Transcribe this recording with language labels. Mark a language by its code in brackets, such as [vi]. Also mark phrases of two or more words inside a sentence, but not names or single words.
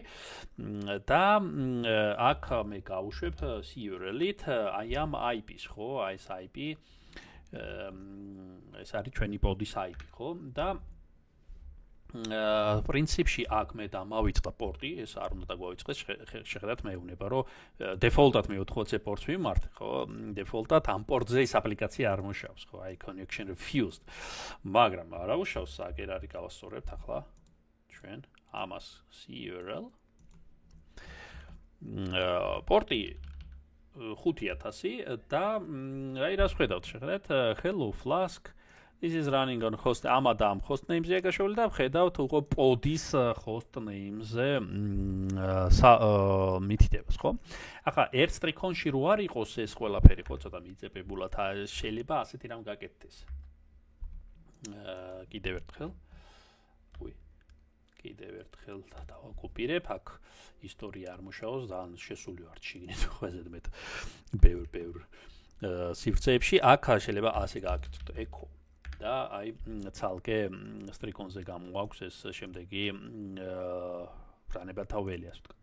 [ka] და აქ მე გავუშვებ URL-ით აი ამ IP-ს, ხო, აი ეს IP ეს არის ჩვენი [en] pods IP, [ka] ხო? და პრინციპში აქ მე დამავიწყდა პორტი, ეს არ უნდა დაგვაიწყდეს, შეხედათ მეუბნება, რომ default-ად მე 80 პორტს ვიმართ, ხო? default-ად ამ პორტზე ეს აპლიკაცია არ მუშაობს, ხო? აი [en] connection refused. [ka] მაგრამ არა უშავს, აგერ არის გავასწორებთ ახლა ჩვენ ამას URL. პორტი 5000 და აი რას ხედავთ, შეხედათ [en] hello flask This is running on host am host names- [ka] ია გაშვებული და ხედავთ უკვე [en] pods host names- [ka] ზე მითითებას, ხო? ახლა ერთ სტრიქონში რო არ იყოს ეს ყველაფერი, ხო, ცოტა მიწებებულად შეიძლება ასეთი რამ გაკეთდეს. კიდევ ერთხელ. კიდევ ერთხელ დავაკოპირებ, აქ ისტორია არ მუშაობს, ძალიან შესული ვარ შიგნით ყველაზე მეტ ბევრ სივრცეებში, აქ შეიძლება ასე გააკეთოთ echo და აი ცალკე სტრიქონზე გამოაქვს ეს შემდეგი რანებათაველი, ასე ვთქვათ.